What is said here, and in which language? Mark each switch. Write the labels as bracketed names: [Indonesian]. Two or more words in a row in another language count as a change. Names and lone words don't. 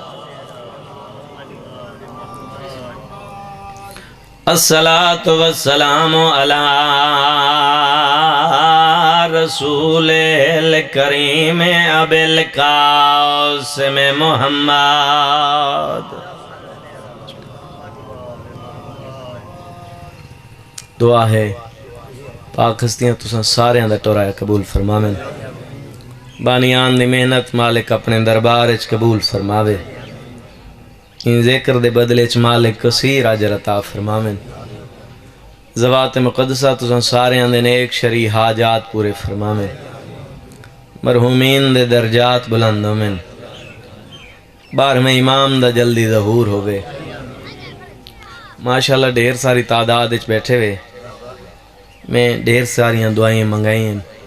[Arabic] الصلاة والسلام علی رسول الکریم ابی القاسم محمد. [Saraiki] دعا ہے پاک ہستیاں تساں سارے دا ٹورایا قبول فرماویں. بانیان دی محنت مالک اپنے دربار اچ قبول فرماوے. ان ذکر دے بدلے چ مالک کثیر اجر عطا فرماویں ذوات مقدسہ تساں ساریاں دے نیک شرعی حاجات پورے فرماویں مرحومین دے درجات بلند ہوویں 12ویں امام دا جلدی ظہور ہوئے ماشاءاللہ ڈھیر ساری تعداد وچ بیٹھے ہوئے میں ڈھیر ساریاں دعائیں منگائی ہیں